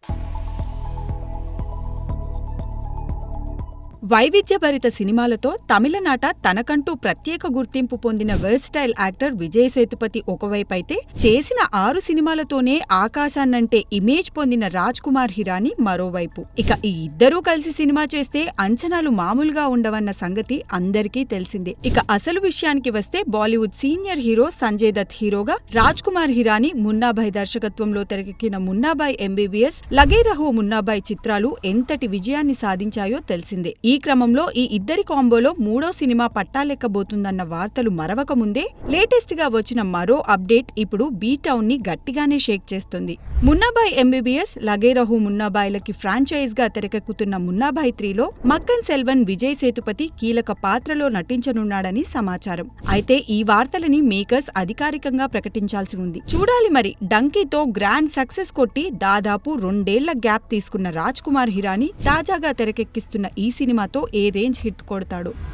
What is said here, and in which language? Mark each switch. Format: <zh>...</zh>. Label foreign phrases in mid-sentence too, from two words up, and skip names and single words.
<te>వైవిధ్యభరిత సినిమాలతో తమిళనాట తనకంటూ ప్రత్యేక గుర్తింపు పొందిన వెర్సటైల్ యాక్టర్ విజయ్ సేతుపతి ఒకవైపైతే చేసిన 6 సినిమాలతోనే ఆకాశాన్నంటే ఇమేజ్ పొందిన రాజ్ కుమార్ హిరానీ మరోవైపు. ఇక ఈ ఇద్దరూ కలిసి సినిమా చేస్తే అంచనాలు మామూలుగా ఉండవన్న సంగతి అందరికీ తెలిసిందే. ఇక అసలు విషయానికి వస్తే బాలీవుడ్ సీనియర్ హీరో సంజయ్ దత్ హీరోగా, రాజ్ కుమార్ హిరానీ మున్నాభాయ్ దర్శకత్వంలో తెరకెక్కిన మున్నాభాయ్ ఎంబీబీఎస్, లగే రహో మున్నాభాయ్ చిత్రాలు ఎంతటి విజయాన్ని సాధించాయో తెలిసిందే. ఈ క్రమంలో ఈ ఇద్దరి కాంబోలో 3వ సినిమా పట్టాలెక్కబోతుందన్న వార్తలు మరవక ముందే లేటెస్ట్ గా వచ్చిన మరో అప్డేట్ ఇప్పుడు బీ-టౌన్ ని గట్టిగానే షేక్ చేస్తుంది. మున్నాభాయ్ ఎంబీబీఎస్, లగే రహో మున్నాభాయ్లకి ఫ్రాంచైజ్ గా తెరకెక్కుతున్న మున్నాభాయ్ 3లో మక్కన్ సెల్వన్ విజయ్ సేతుపతి కీలక పాత్రలో నటించనున్నాడని సమాచారం. అయితే ఈ వార్తలని మేకర్స్ అధికారికంగా ప్రకటించాల్సి ఉంది. చూడాలి మరి. డంకీతో గ్రాండ్ సక్సెస్ కొట్టి దాదాపు 2 ఏళ్ల గ్యాప్ తీసుకున్న రాజ్ కుమార్ హిరానీ తాజాగా తెరకెక్కిస్తున్న ఈ సినిమాతో ఏ రేంజ్ హిట్ కొడతాడు.</te>